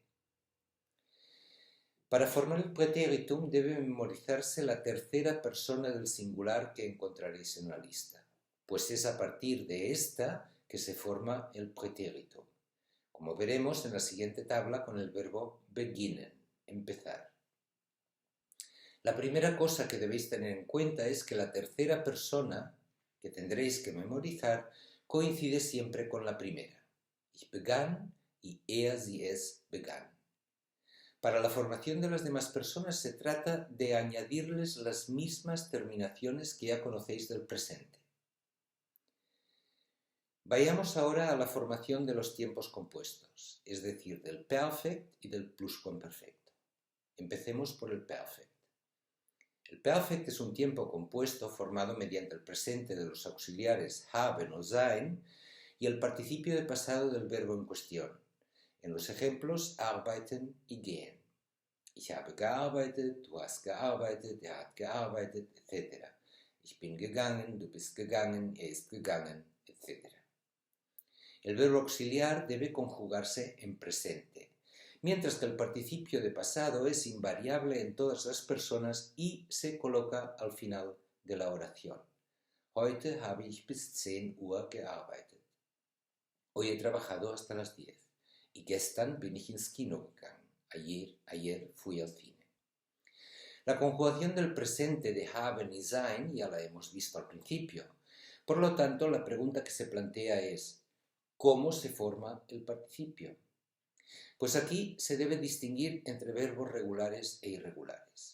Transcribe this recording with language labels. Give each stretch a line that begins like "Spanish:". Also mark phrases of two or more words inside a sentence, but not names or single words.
Spanish: Para formar el pretéritum debe memorizarse la tercera persona del singular que encontraréis en la lista, pues es a partir de esta que se forma el pretéritum, como veremos en la siguiente tabla con el verbo beginnen, empezar. La primera cosa que debéis tener en cuenta es que la tercera persona que tendréis que memorizar coincide siempre con la primera.
German: Ich begann y sie, es begann.
Spanish: Para la formación de las demás personas se trata de añadirles las mismas terminaciones que ya conocéis del presente. Vayamos ahora a la formación de los tiempos compuestos, es decir, del perfect y del pluscuamperfecto. Empecemos por el perfect. El perfect es un tiempo compuesto formado mediante el presente de los auxiliares haben o sein y el participio de pasado del verbo en cuestión, en los ejemplos arbeiten y gehen.
German: Ich habe gearbeitet, du hast gearbeitet, er hat gearbeitet, etc. Ich bin gegangen, du bist gegangen, er ist gegangen, etc.
Spanish: El verbo auxiliar debe conjugarse en presente, mientras que el participio de pasado es invariable en todas las personas y se coloca al final de la oración.
German: Heute habe ich bis 10 Uhr gearbeitet.
Spanish: Hoy he trabajado hasta las 10.
German: Y gestern bin ich ins Kino gegangen.
Spanish: Ayer fui al cine. La conjugación del presente de haben y sein ya la hemos visto al principio. Por lo tanto, la pregunta que se plantea es ¿cómo se forma el participio? Pues aquí se debe distinguir entre verbos regulares e irregulares.